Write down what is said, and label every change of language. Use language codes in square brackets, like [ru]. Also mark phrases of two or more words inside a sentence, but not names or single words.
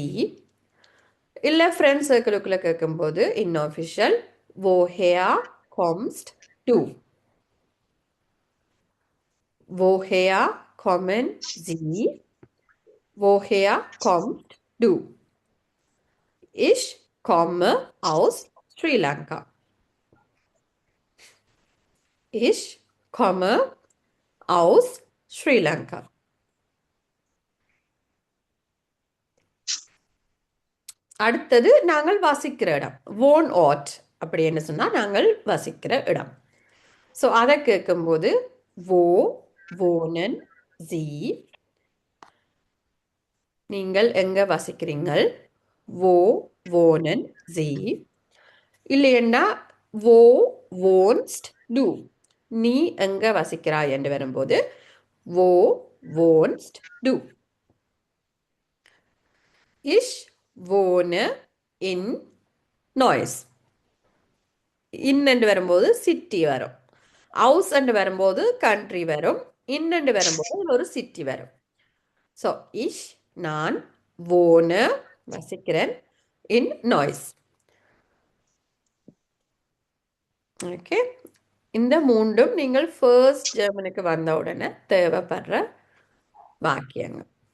[ta] இல்லை friends circleக்குள்ளே கேட்கும்போது unofficial [de] woher kommst du. woher kommen Sie, woher kommt du. இஷ் komme aus Sri Lanka. Ich komme aus Sri Lanka. [ta] அடுத்தது நாங்கள் வசிக்கிற இடம், வோன் ஆட் அப்படின்னு சொன்னால் நாங்கள் வசிக்கிற இடம். ஸோ அதை கேட்கும்போது [de] wo wohnen Sie. [ta] நீங்கள் எங்கே வசிக்கிறீங்கள்? [de] wo wohnen Sie. இல்லையண்டா wo wohnst du. [ta] நீ எங்கே வசிக்கிறாய் என்று வரும்போது [de] wo wohnst du. Ich wohne in Neuss. [ta] இன் என்று வரும்போது சிட்டி வரும். ஹவுஸ் என்று வரும்போது கண்ட்ரி வரும். இன் என்று வரும்போது ஒரு சிட்டி வரும். ஸோ இஷ் நான், wohne வசிக்கிறேன், இன் Neuss. ஓகே, இந்த 3ம் நீங்கள் ஃபர்ஸ்ட் ஜெர்மனுக்கு வந்த உடனே தேவைப்படுற வாக்கியங்கள்.